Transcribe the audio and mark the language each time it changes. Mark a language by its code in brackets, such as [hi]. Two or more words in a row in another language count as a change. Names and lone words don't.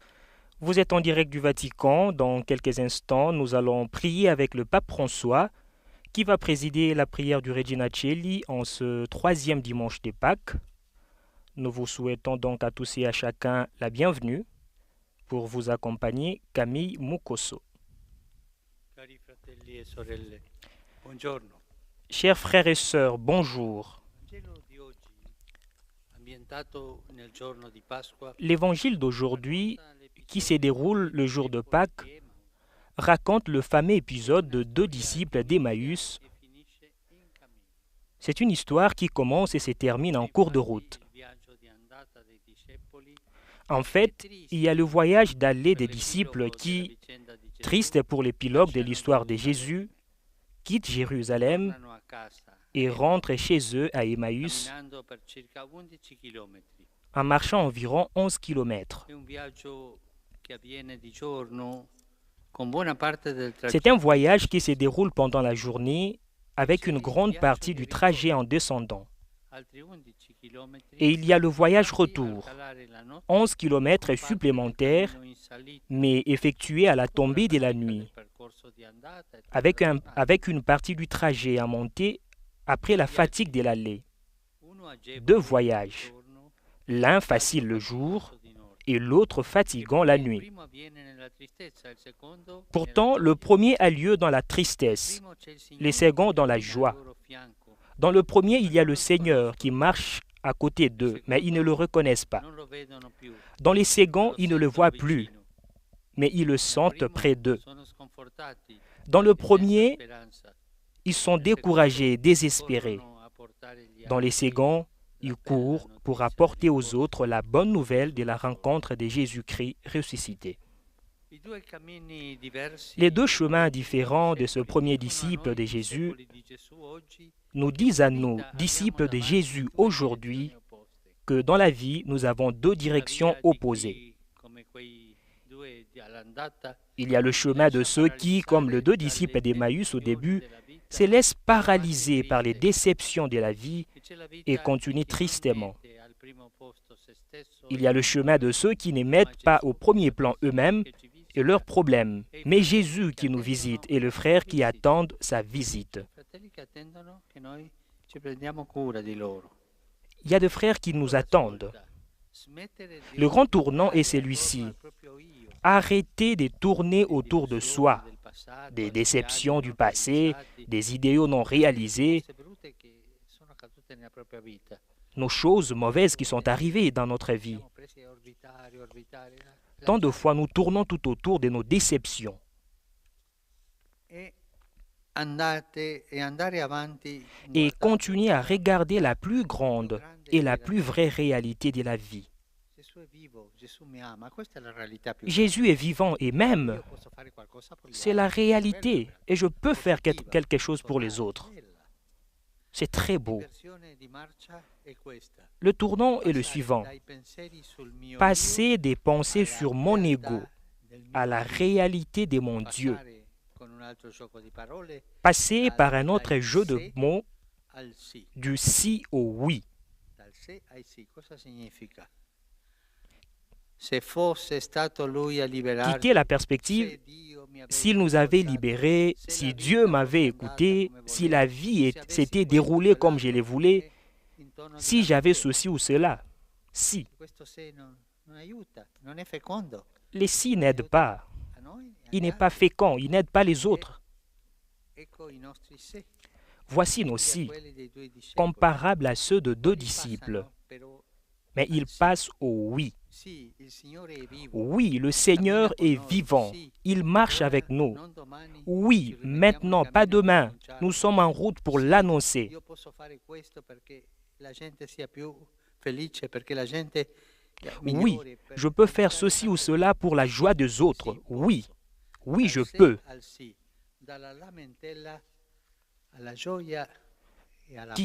[fr] Vous êtes en direct du Vatican. Dans quelques instants, nous allons prier avec le pape François qui va présider la prière du Regina Coeli en ce troisième dimanche des Pâques. Nous vous souhaitons donc à tous et à chacun la bienvenue. Pour vous accompagner, Camille Mukoso. [it] Cari fratelli e sorelle, buongiorno. [fr] Chers frères et sœurs, bonjour. [it] Il Vangelo di oggi, ambientato nel giorno di Pasqua, [fr] L'évangile d'aujourd'hui, [it] racconta [fr] qui se [it] l'episodio [fr] déroule le jour de Pâques, [it] di Emmaus, [fr] raconte le fameux épisode de deux disciples d'Emmaüs. [it] e finisce in cammino. [fr] C'est une histoire qui commence et se termine en cours de route. [it] Il viaggio di andata dei discepoli, [fr] En fait, il y a le voyage d'aller des disciples qui, tristes pour l'épilogue de l'histoire de Jésus, quittent Jérusalem [it] tornano a casa [fr] et rentrent chez eux à Emmaüs [it] camminando per circa 11 chilometri. [fr] en marchant environ 11 kilomètres. [it] È un viaggio che avviene di giorno con buona parte del [fr] C'est [it] tragitto [fr] un voyage qui se déroule pendant la journée avec une grande partie du trajet en descendant. [it] altri 11 chilometri. [fr] Et il y a le voyage retour, [it] Al calare la notte, [fr] 11 kilomètres supplémentaires, [it] cammino in salita [fr] mais effectué à la tombée de la nuit, [it] del percorso di andata e [fr] avec une partie du trajet à monter après la fatigue de l'aller. [it] uno agevole [fr] Deux [it] il [fr] voyages, [it] giorno, [fr] l'un facile le jour [it] di notte. [fr] et l'autre fatigant la [it] Il [fr] nuit. [it] primo avviene nella tristezza, il secondo [fr] Pourtant, [it] nella [fr] le [it] gioia. [fr] premier a lieu dans la tristesse, [it] Primo c'è il [fr] les [it] Signore [fr] seconds dans la [it] cammina al [fr] joie. [it] loro fianco, [fr] Dans le premier, il y a le Seigneur qui marche à côté d'eux, mais ils ne le reconnaissent pas. [it] non lo vedono più, [fr] Dans les seconds, [it] lo [fr] ils ne le [it] sentono [fr] voient plus, [it] vicino. [fr] mais ils le [it] Nel [fr] sentent [it] primo [fr] près d'eux. [it] sono sconfortati [fr] Dans le [it] e senza [fr] premier, [it] speranza. [fr] ils sont [it] Nel secondo, [fr] découragés, désespérés. [it] corrono a portare gli [fr] Dans les [it] altri [fr] seconds, [it] la [fr] ils [it] bella [fr] courent pour [it] notizia [fr] apporter [it] del [fr] aux [it] risorto [fr] autres la bonne nouvelle de [it] sul [fr] la [it] sole. [fr] rencontre de Jésus-Christ ressuscité. [it] I due cammini diversi [fr] Les deux chemins [it] dei [fr] différents de ce [it] discepoli [fr] premier [it] dicono a [fr] disciple [it] noi, [fr] de Jésus, [it] discepoli di Gesù oggi, [fr] nous [it] che [fr] disent à [it] nella [fr] nous, [it] vita abbiamo [fr] disciples de [it] davanti [fr] Jésus [it] due [fr] aujourd'hui, [it] direzioni opposte. [fr] que dans la vie, nous avons deux [it] La [fr] directions [it] via di [fr] opposées. [it] chi, come quei due all'andata, [fr] Il y a le [it] si [fr] chemin de [it] lascia [fr] ceux qui, comme les [it] paralizzare [fr] deux disciples [it] dalle [fr] d'Emmaüs au [it] delusioni [fr] début, [it] della vita [fr] se laissent [it] e avanti [fr] paralyser par les [it] triste. [fr] déceptions de la vie [it] E c'è la [fr] et [it] vita di [fr] continuent [it] chi non [fr] tristement. [it] mette al primo posto se stesso [fr] Il [it] e [fr] y a [it] i [fr] le [it] suoi [fr] chemin de [it] problemi, [fr] ceux qui ne [it] ma [fr] mettent pas au [it] Gesù, [fr] premier [it] la [fr] plan [it] persona [fr] eux-mêmes [it] che ci [fr] et leurs [it] visita, [fr] problèmes, [it] e i [fr] mais [it] fratelli [fr] Jésus [it] che [fr] qui nous [it] attendono [fr] visite et le [it] la [fr] frère qui [it] visita. [fr] attendent sa visite. [it] I fratelli che attendono che noi ci prendiamo cura di loro. [fr] Il y a des frères qui nous [it] Ancora una [fr] attendent. [it] volta, smettere di [fr] Le grand tournant est [it] ruotare [fr] celui-ci. [it] attorno al proprio io, [fr] Arrêtez de tourner [it] le [fr] autour de [it] delusioni [fr] soi, [it] del passato, [fr] des [it] ideali [fr] déceptions du [it] non [fr] passé, [it] realizzati, [fr] des idéaux non réalisés, [it] cose brutte che sono accadute nella propria vita. [fr] nos choses mauvaises qui sont arrivées dans notre vie. [it] Siamo presi a orbitare, orbitare, [fr] Tant de [it] lasciare [fr] fois, nous tournons tout autour de nos déceptions. [it] e andare avanti [fr] Et [it] guardando [fr] continuer à regarder la plus [it] la più [fr] grande [it] grande [fr] et la [it] vera [fr] plus vraie réalité de la vie. [it] Gesù è vivo, Gesù mi ama, questa è la realtà più [fr] Jésus est vivant et même, [it] Io posso fare qualcosa per gli [fr] c'est la [it] altri, quella è [fr] réalité. [it] la [fr] Et je peux faire [it] positiva, [fr] quelque chose pour les [it] posso [fr] autres. [it] fare, bella. [fr] C'est très beau. [it] L'inversione di marcia è questa. [fr] Le tournant est le [it] Passare [fr] suivant. [it] dai pensieri sul mio io [fr] Passer des pensées [it] alla [fr] sur mon [it] realtà [fr] ego [it] del mio [fr] à la [it] Dio. [fr] réalité de mon Dieu. [it] Passare con un altro gioco di parole [fr] Passer par un autre [it] dal [fr] jeu de [it] se [fr] mots [it] al sì. [fr] du si au oui. [it] Dal se ai sì, cosa significa? Se fosse stato lui a liberarci, [fr] Quitter la perspective, [it] se Dio mi avesse [fr] s'il nous avait [it] ascoltato, [fr] libérés, [it] se [fr] si [it] la [fr] Dieu [it] vita [fr] m'avait [it] fosse andata [fr] écouté, [it] come [fr] si la [it] volevo, [fr] vie [it] se avessi [fr] s'était [it] questo, [fr] déroulée comme je le [it] quell'altro, [fr] voulais, [it] perché intorno [fr] si [it] della [fr] j'avais [it] se, [fr] ceci ou cela. Si. [it] questo se non aiuta, non è fecondo. [fr] Les si n'aident pas. [it] A noi e [fr] Il [it] agli [fr] n'est pas [it] altri. [fr] fécond, il n'aide pas les autres. [it] Ecco i nostri se, [fr] Voici nos [it] simili a [fr] si, [it] quelli dei due discepoli. [fr] comparables à ceux de deux [it] Quelli [fr] disciples, [it] passano però [fr] mais ils passent au oui. [it] sì, il Signore è vivo. [fr] Oui, le Seigneur est vivant. Il marche avec nous. Oui, maintenant, pas demain. Nous sommes en route pour l'annoncer. [it] Io posso fare questo perché la gente sia più felice, perché la gente [fr] Oui, [it] migliori, per [fr] je peux faire [it] evitare [fr] ceci ou [it] tante [fr] cela pour la joie des autres. [it] Sì, [fr] Oui, [it] posso. [fr] oui, [it] Dal [fr] je [it] sì [fr] peux. [it] al sì, dalla lamentela alla gioia e alla